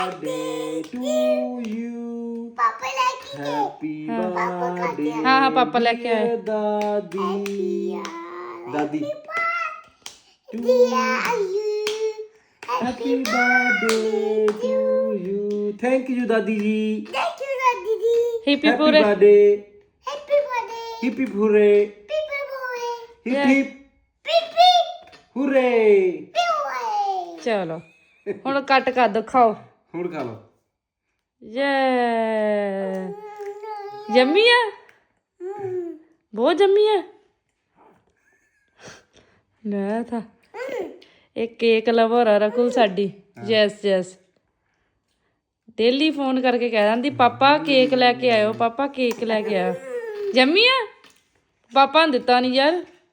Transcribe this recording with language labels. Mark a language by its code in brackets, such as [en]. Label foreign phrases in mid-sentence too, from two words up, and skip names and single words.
[en] birthday to you. Happy birthday. [hi] हाँ हाँ पापा लेके आए। [en] dear [hi] दादी दादी [en] Happy birthday to you. Thank you [hi] दादी जी. [en] हिप्पी Happy [hi] पूरे [en] birthday. Hip hip hooray. Hip Yeah. hip hooray. [pa] ਚਲੋ ਹੁਣ ਕੱਟ ਕਰ ਦੋ ਖਾਓ ਹੁਣ ਖਾ ਲਓ. ਯੇ ਜੰਮੀ ਆ ਬਹੁਤ ਜੰਮੀ ਆ ਲੈ ਥਾ ਇਹ [en] cake lover [pa] ਆ ਰਕੁਲ ਸਾਡੀ [en] yes yes [pa] ਡੇਲੀ ਫੋਨ ਕਰਕੇ ਕਹਿ ਦਿੰਦੀ ਪਾਪਾ ਕੇਕ ਲੈ ਕੇ ਆਇਓ ਪਾਪਾ ਕੇਕ ਲੈ ਕੇ ਆਇਓ ਜੰਮੀ ਆ ਪਾਪਾ ਨੇ ਦਿੱਤਾ ਨਹੀਂ ਯਾਰ